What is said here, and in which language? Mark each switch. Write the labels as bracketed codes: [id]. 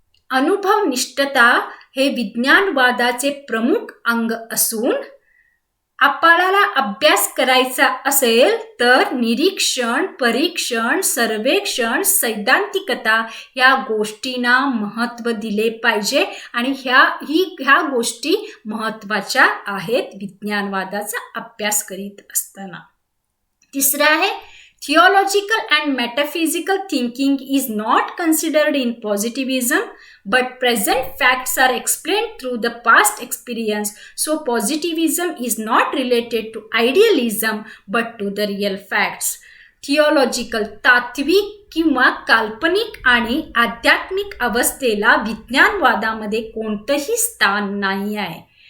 [mr] अनुभवनिष्ठता हे विज्ञानवादाचे प्रमुख अंग असून आपल्याला अभ्यास करायचा असेल तर निरीक्षण, परीक्षण, सर्वेक्षण, सैद्धांतिकता या गोष्टींना महत्त्व दिले पाहिजे आणि ह्या गोष्टी महत्त्वाच्या आहेत विज्ञानवादाचा अभ्यास करीत असताना. तिसरा आहे [en] theological and metaphysical thinking is not considered in positivism, but present facts are explained through the past experience. So positivism is not related to idealism, but to the real facts. [mr] थिओलॉजिकल, तात्विक किंवा काल्पनिक आणि आध्यात्मिक अवस्थेला विज्ञानवादामध्ये कोणतंही स्थान नाही आहे.